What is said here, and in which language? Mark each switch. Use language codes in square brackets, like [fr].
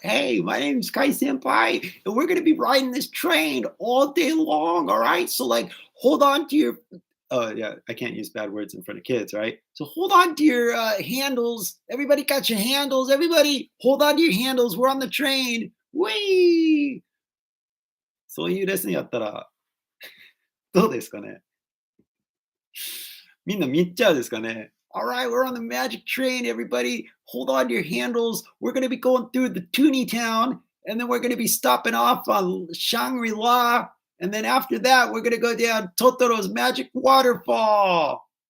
[en] Hey, my name's ky senpai, and we're gonna be riding this train all day long. All right, so like, hold on to your." Oh yeah, I can't use bad words in front of kids, right? So hold on to your handles. Everybody got your handles. Everybody, hold on to your handles. We're on the train. Whee! [ja] そういうレッスンやったらどうですかね。みんな見入っちゃうですかね。 [en] All right, we're on the magic train, everybody. Hold on to your handles. We're going to be going through the Toonie Town, and then we're going to be stopping off on Shangri-La. And then after that, we're going to go down Totoro's Magic Waterfall.